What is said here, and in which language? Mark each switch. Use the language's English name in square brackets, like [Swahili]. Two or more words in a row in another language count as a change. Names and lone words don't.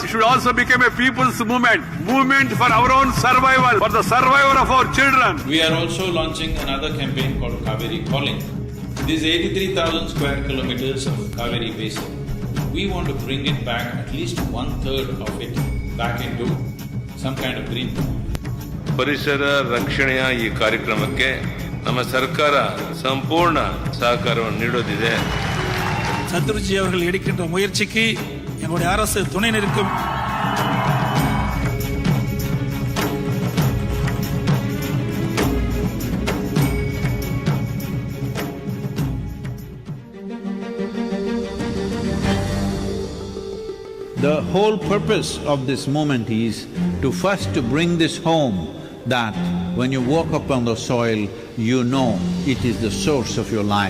[English] It should also become a people's movement for our own survival, for the survival of our children. We are also launching another campaign called Kaveri Calling. This 83,000 square kilometers of Kaveri basin. we want to bring it back, at least 1/3 of it back into some kind of green. [Kannada] ಪರಿಸರ ರಕ್ಷಣೆಯ ಈ ಕಾರ್ಯಕ್ರಮಕ್ಕೆ ನಮ್ಮ ಸರ್ಕಾರ ಸಂಪೂರ್ಣ ಸಹಕಾರವನ್ನು ನೀಡೋದಿದೆ. [Tamil] சத்குருஜி அவர்கள் எடுக்கின்ற முயற்சிக்கு எங்களுடைய அரசு துணை நிற்கும். [English] The whole purpose of this moment is to first to bring this home, that when you walk upon the soil, you know it is the source of your life.